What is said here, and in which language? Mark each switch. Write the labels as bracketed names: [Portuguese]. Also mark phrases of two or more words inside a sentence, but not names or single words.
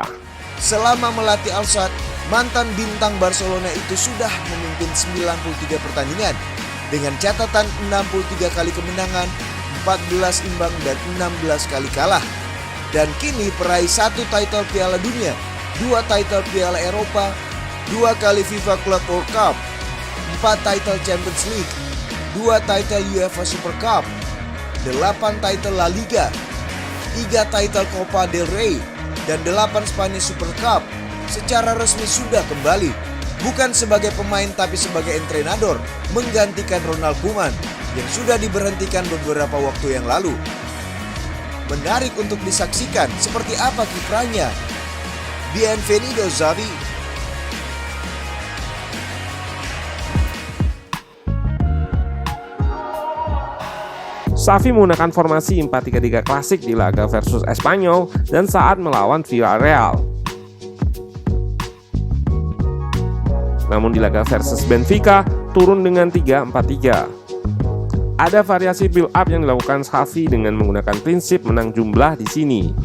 [Indonesian] Selama melatih Al Sadd, mantan bintang Barcelona itu sudah memimpin 93 pertandingan dengan catatan 63 kali kemenangan, 14 imbang dan 16 kali kalah. Dan kini peraih 1 title Piala Dunia, 2 title Piala Eropa, 2 kali FIFA Club World Cup, 4 title Champions League, 2 title UEFA Super Cup, 8 title La Liga, 3 title Copa del Rey, dan 8 Spanish Super Cup. Secara resmi sudah kembali, bukan sebagai pemain tapi sebagai entrenador, menggantikan Ronald Koeman yang sudah diberhentikan beberapa waktu yang lalu. Menarik untuk disaksikan seperti apa kiprahnya. [Spanish] Bienvenido Xavi. [Indonesian] Xavi menggunakan formasi 4-3-3 klasik di laga versus Espanyol dan saat melawan Villarreal. Namun di laga versus Benfica turun dengan 3-4-3. Ada variasi [English] build up [Indonesian] yang dilakukan Xavi dengan menggunakan prinsip menang jumlah di sini.